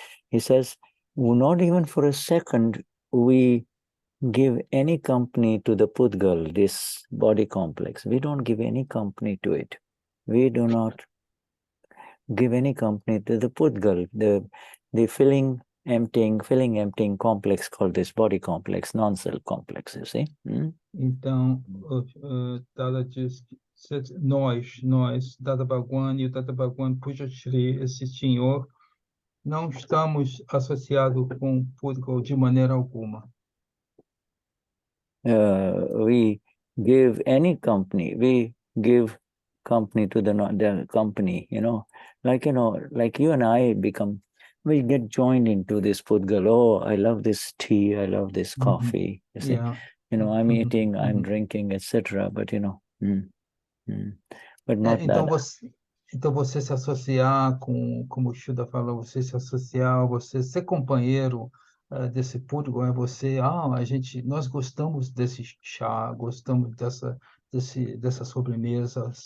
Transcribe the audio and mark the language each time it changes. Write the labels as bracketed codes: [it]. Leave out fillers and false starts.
[en] He says, not even for a second we give any company to the Pudgal, this body complex. We don't give any company to it. We do not give any company to the Pudgal, the filling, emptying complex called this body complex, non-self complex, you see. [pt] Então, Dada diz que nós, Dadabhagwan e o Dadabhagwan Pujashri, esse senhor, não estamos associados com o Pudgal de maneira alguma. [en] We give any company, we give company to the company, like you and I we get joined into this Pudgal. Oh, I love this tea, I love this coffee, you see. I'm eating, I'm drinking, etc. But but not [pt] então [en] that. [pt] Então você se associar como o Shuddha falou, você se associar, você ser companheiro desse Pudgal, nós gostamos desse chá, gostamos dessa sobremesa.